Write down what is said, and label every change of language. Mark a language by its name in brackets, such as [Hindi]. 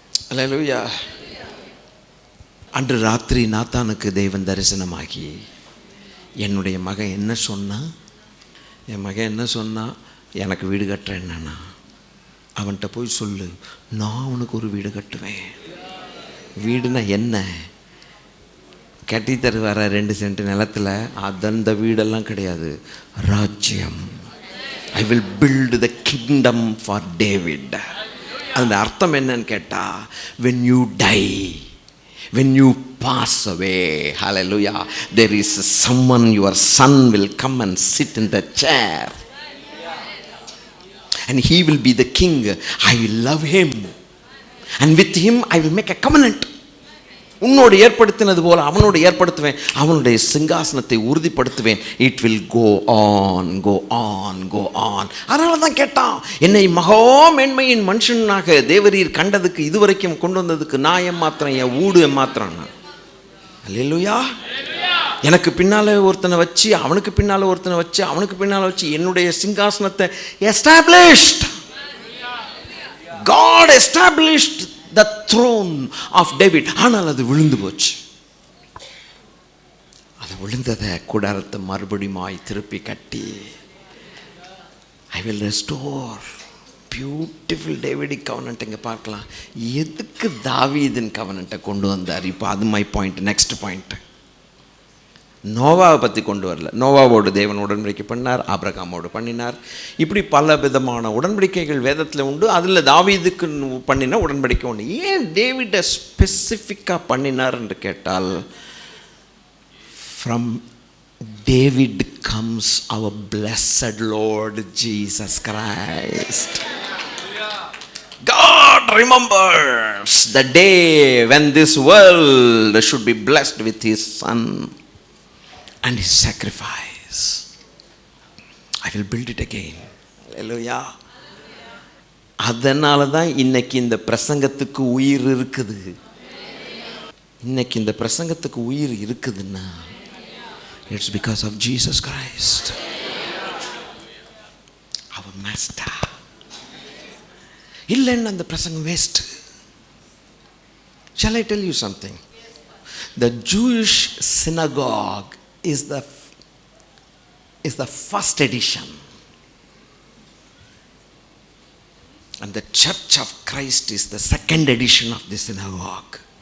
[Tamil] அல்லேலூயா. அன்று ராத்திரி நாத்தானுக்கு தேவன் தரிசனமாகி, என்னுடைய மகன் என்ன சொன்னா, என் மகன் என்ன சொன்னா, எனக்கு வீடு கட்டுறேன்னா அவன்கிட்ட போய் சொல்லு, நான் உனக்கு ஒரு வீடு கட்டுவேன். வீடுனா என்ன? கட்டி தருவார 2 சென்ட் நிலத்தில், அந்த வீடெல்லாம் கிடையாது, ராஜ்யம். [English] I will build the kingdom for David. [Tamil] அந்த அர்த்தம் என்னன்னு கேட்டால், [English] when you die, when you pass away, hallelujah, there is someone, your son will come and sit in the chair and he will be the king. I will love him and with him I will make a covenant. [Tamil] உன்னோடு ஏற்படுத்தினது போல அவனோடு ஏற்படுத்துவேன், அவனுடைய சிங்காசனத்தை உறுதிப்படுத்துவேன். [English] It will go on, go on, go on. [Tamil] அதனால தான் கேட்டான், என்னை மகா மேன்மையின் மனுஷனாக தேவரீர் கண்டதுக்கு, இதுவரைக்கும் கொண்டு வந்ததுக்கு நான் ஏமாத்திரம், என் ஊடு ஏமாத்திரம். அல்லேலூயா. எனக்கு பின்னால் ஒருத்தனை வச்சு, அவனுக்கு பின்னால் ஒருத்தனை வச்சு, அவனுக்கு பின்னால் வச்சு என்னுடைய சிங்காசனத்தை established. [English] God established the throne of David. [Tamil] ஆனால் அது விழுந்து போச்சு. அது விழுந்ததை கூடாரத்தை மறுபடியும் திருப்பி கட்டி, [English] I will restore [Tamil] beautiful டேவிடிக் covenant இங்கே பார்க்கலாம். எதுக்கு தாவீதின் கவனன்ட்டை கொண்டு வந்தார்? இப்போ அது மை பாயிண்ட். நெக்ஸ்ட் பாயிண்ட், நோவாவை பற்றி கொண்டு வரல. நோவாவோடு தேவன் உடன்படிக்கை பண்ணார், ஆபிரகாமோடு பண்ணினார். இப்படி பல விதமான உடன்படிக்கைகள் வேதத்தில் உண்டு. அதில் தாவீதுக்கு பண்ணின உடன்படிக்கை உண்டு. ஏன் டேவிடை ஸ்பெசிஃபிக்காக பண்ணினார் என்று கேட்டால், [English] From David comes our blessed Lord Jesus Christ. God remembers the day when this world should be blessed with his son and his sacrifice. I will build it again. Hallelujah. [Tamil] அதனால தான் இன்னைக்கு இந்த பிரசங்கத்துக்கு உயிர் இருக்குது. இன்னைக்கு இந்த பிரசங்கத்துக்கு உயிர் இருக்குதுன்னா [English] it's because of Jesus Christ, our master. [Tamil] இல்லைன்னா அந்த பிரசங்கம் waste. [English] Shall I tell you something? The Jewish synagogue is the first edition, and the Church of Christ is the second edition of the synagogue.